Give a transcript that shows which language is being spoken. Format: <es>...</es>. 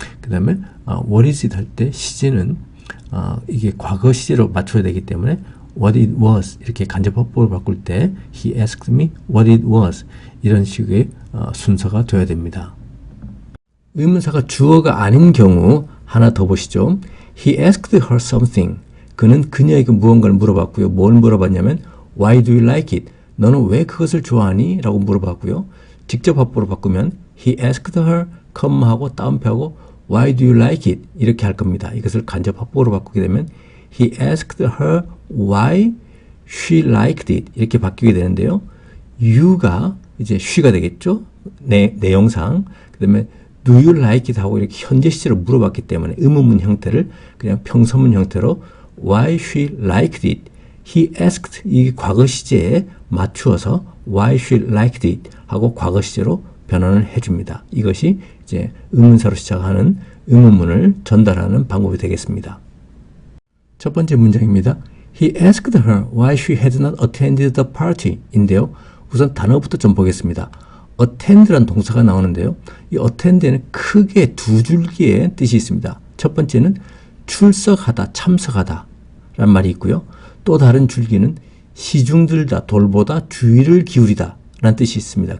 <ko>그 다음에</ko> <en>what is it</en> <ko>할 때 시제는 이게 과거 시제로 맞춰야 되기 때문에</ko> <en>what it was</en> <ko>이렇게 간접 화법으로 바꿀 때</ko> <en>he asked me what it was</en> <ko>이런 식의 순서가 되어야 됩니다. 의문사가 주어가 아닌 경우 하나 더 보시죠.</ko> <en>He asked her something.</en> <ko>그는 그녀에게 무언가를 물어봤고요. 뭘 물어봤냐면</ko> <en>Why do you like it?</en> <ko>너는 왜 그것을 좋아하니? 라고 물어봤고요. 직접 화법으로 바꾸면</ko> <en>He asked her,</en> <ko>하고 다운표하고</ko> <en>Why do you like it?</en> <ko>이렇게 할 겁니다. 이것을 간접 화법으로 바꾸게 되면</ko> <en>He asked her why she liked it</en> <ko>이렇게 바뀌게 되는데요. you가 이제 she가 되겠죠. 내용상. 그 다음에</ko> <en>do you like it</en> <ko>하고 이렇게 현재 시제로 물어봤기 때문에 의문문 형태를 그냥 평서문 형태로</ko> <en>why she liked it. He asked</en> <ko>이 과거 시제에 맞추어서</ko> <en>why she liked it</en> <ko>하고 과거 시제로 변환을 해줍니다. 이것이 이제 의문사로 시작하는 의문문을 전달하는 방법이 되겠습니다. 첫 번째 문장입니다.</ko> <en>He asked her why she had not attended the party 인데요.</en> <ko>우선 단어부터 좀 보겠습니다. attend란 동사가 나오는데요. 이 attend에는 크게 두 줄기의 뜻이 있습니다. 첫 번째는 출석하다, 참석하다 라는 말이 있고요. 또 다른 줄기는 시중들다, 돌보다, 주의를 기울이다 라는 뜻이 있습니다.</ko>